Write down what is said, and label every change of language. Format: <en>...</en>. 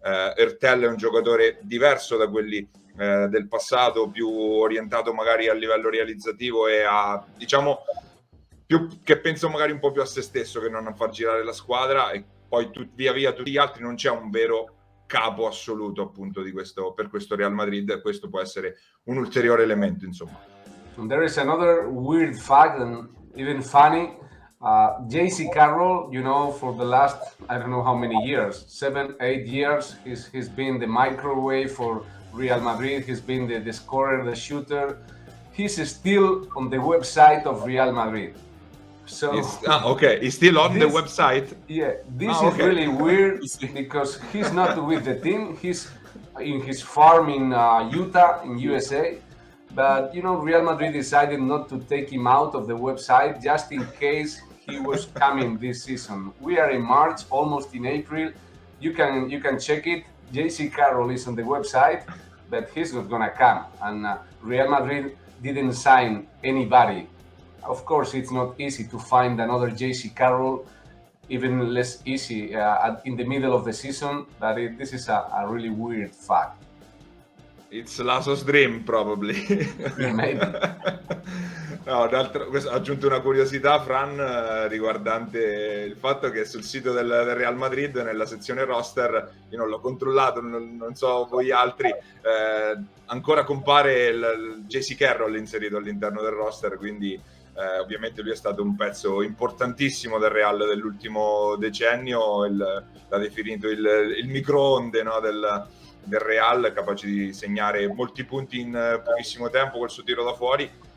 <it>Hertel è un giocatore diverso da quelli del passato, più orientato magari a livello realizzativo e a, diciamo, più che penso magari un po' più a se stesso che non a far girare la squadra. E poi via via tutti gli altri, non c'è un vero capo assoluto appunto per questo Real Madrid, e questo può essere un ulteriore elemento, insomma.</it> <en>And there is another weird fact and even funny. JC Carroll, you know, for the last, I don't know how many years, 7-8 years, he's been the microwave for Real Madrid. He's been the scorer, the shooter. He's still on the website of Real Madrid. So he's still on the website. Yeah, this is really weird because he's not with the team. He's in his farm in Utah, in USA. But, you know, Real Madrid decided not to take him out of the website just in case he was coming this season. We are in March, almost in April. You can check it. JC Carroll is on the website, but he's not gonna come. And Real Madrid didn't sign anybody. Of course, it's not easy to find another JC Carroll, even less easy in the middle of the season. But this is a really weird fact. It's Lasso's dream, probably. Maybe.</en> <it>No, ho aggiunto una curiosità, Fran, riguardante il fatto che sul sito del Real Madrid, nella sezione roster, io non l'ho controllato, non so voi altri, ancora compare il JC Carroll inserito all'interno del roster, quindi ovviamente lui è stato un pezzo importantissimo del Real dell'ultimo decennio, l'ha definito il microonde, no, del Real, capace di segnare molti punti in pochissimo tempo col suo tiro da fuori.</it>